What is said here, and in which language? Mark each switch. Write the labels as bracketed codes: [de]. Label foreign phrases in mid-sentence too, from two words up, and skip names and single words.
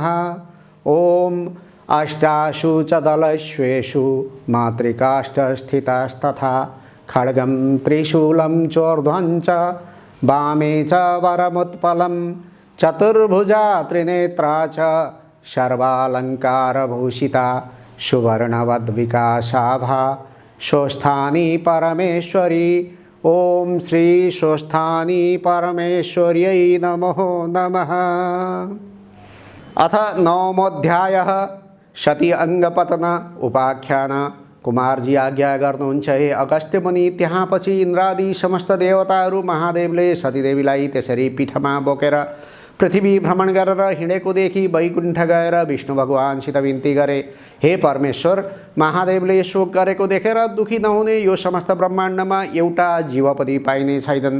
[sa] ओम अष्टासु च दलश्वेषु मातृकाष्ठस्थितास्तथा खड्गं त्रिशूलं चोर्ध्वं च वामे च वरमुत्पलं चतुर्भुजा त्रिनेत्रा च सर्वालङ्कारभूषिता सुवर्णवद्विकासाभा स्वस्थानी परमेश्वरी। ओम श्री स्वस्थानी परमेश्वर्यै नमो नमः। अथ नवमोऽध्यायः सती अंगपतन उपाख्यान। [ne] कुमारजी आज्ञा गर्नुहुन्छ हे अगस्त्य मुनि। त्यहाँ पछि इन्द्रादि समस्त देवताहरू महादेवले सतीदेवीलाई त्यसरी पीठमा बोकेर पृथ्वी भ्रमण गरेर हिँडेको देखि वैकुण्ठ गएर विष्णु भगवानसित विन्ती गरे। हे परमेश्वर, महादेवले शोक गरेको देखेर दुखी नहुने यो समस्त ब्रह्माण्डमा एउटा जीव पनि पाइने छैनन्।